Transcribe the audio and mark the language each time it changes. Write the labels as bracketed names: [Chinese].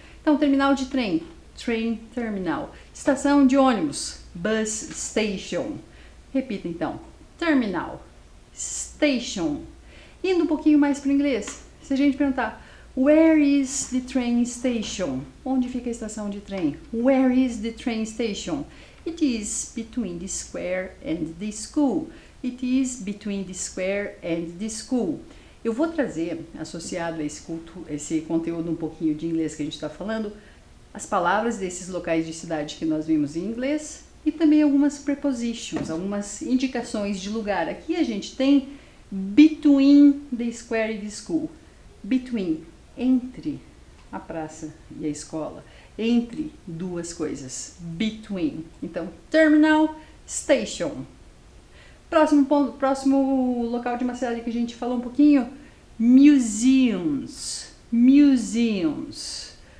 [Portuguese] Então, terminal de trem, [English] train terminal. [Portuguese] Estação de ônibus, [English] bus station. [Portuguese] Repita então, terminal, station. Indo um pouquinho mais para o inglês, se a gente perguntar, [English] where is the train station? [Portuguese] Onde fica a estação de trem? [English] Where is the train station? It is between the square and the school. It is between the square and the school. [Portuguese] Eu vou trazer, associado a esse conteúdo um pouquinho de inglês que a gente está falando, as palavras desses locais de cidade que nós vimos em inglês e também algumas prepositions, algumas indicações de lugar. Aqui a gente tem [English] between the square and the school. [Portuguese] Between, entre a praça e a escola, entre duas coisas, between. Então, terminal, station. Próximo local de uma cidade que a gente falou um pouquinho, museums, museums.